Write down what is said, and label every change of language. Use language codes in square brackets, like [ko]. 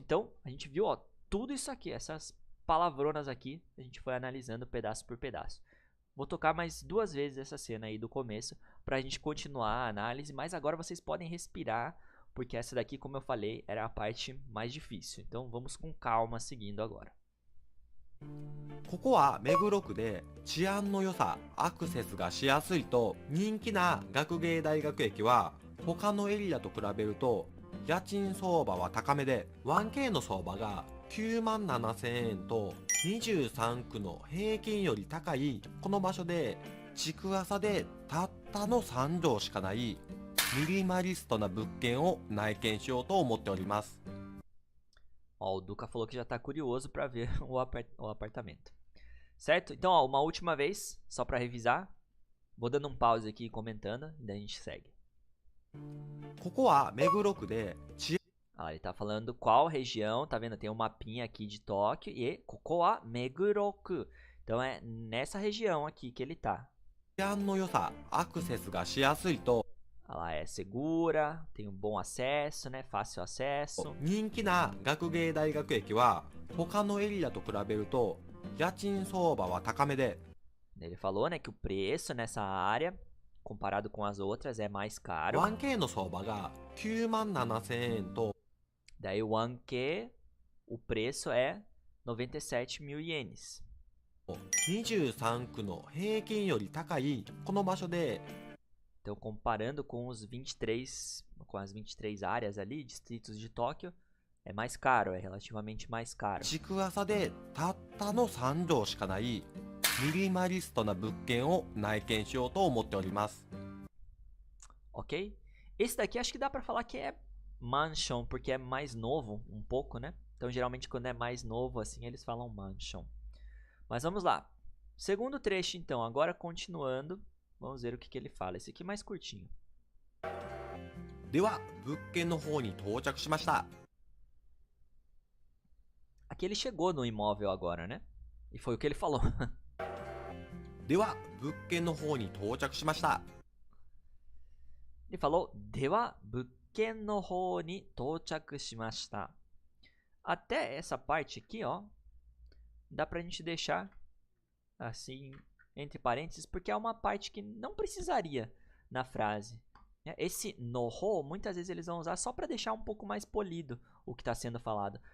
[pt] Então a gente viu, ó, tudo isso aqui, essas palavronas aqui, a gente foi analisando pedaço por pedaço. Vou tocar mais 2 vezes essa cena aí do começo pra gente continuar a análise, mas agora vocês podem respirar, porque essa daqui, como eu falei, era a parte mais difícil. Então vamos com calma seguindo agora. [ja] ここは目黒区で治安の良さ、アクセスがしやすいと人気な学芸大学駅は他のエリアと比べると家賃相場は高めで 1K の相場が97,000円と23区の平均より高いこの場所で築浅でたったの3畳しかないミニマリストな物件を内見しようと思っております。 [pt] Ó, o Duca falou que já tá curioso para ver o apartamento. Certo? Então, ó, uma última vez, só para revisar. Vou dando um pause aqui comentando, e daí a gente segue. [ja] ここは目黒区で [pt] Ah, ele tá falando qual região, tá vendo? Tem um mapinha aqui de Tóquio e [ja] koko wa Meguroku. [pt] Então é nessa região aqui que ele tá. [ja] 治安の良さ、アクセスがしやすいと [pt] Ela é segura, tem um bom acesso, né? Fácil acesso. [ja] 人気な学芸大学駅は他のエリアと比べると家賃相場は高めで [pt] Ele falou, né, que o preço nessa área, comparado com as outras, é mais caro. [ja] 1K の相場が97,000円と [pt] Daí o 1K, o preço é 97.000 ienes. [ja] 23区の平均より高いこの場所で [pt] Então, comparando com as 23 áreas ali, distritos de Tóquio, é mais caro, é relativamente mais caro. [ja] 築浅でたったの3畳しかないミニマリストな物件を内見しようと思っております。 [pt] Ok? Esse daqui acho que dá pra falar que é mansion, porque é mais novo um pouco, né? Então, geralmente, quando é mais novo assim, eles falam mansion. Mas vamos lá. Segundo trecho, então, agora continuando. Vamos ver o que ele fala. Esse aqui é mais curtinho. [ja] では物件の方に到着しました。 [pt] Aqui ele chegou no imóvel agora, né? E foi o que ele falou. [ja] では物件の方に到着しました。 [pt] Ele falou, [ja] では物件の方に到着しました. [pt] Até essa parte aqui, ó, dá pra gente deixar assim, entre parênteses, porque é uma parte que não precisaria na frase. Esse noho, muitas vezes eles vão usar só para deixar um pouco mais polido o que está sendo falado.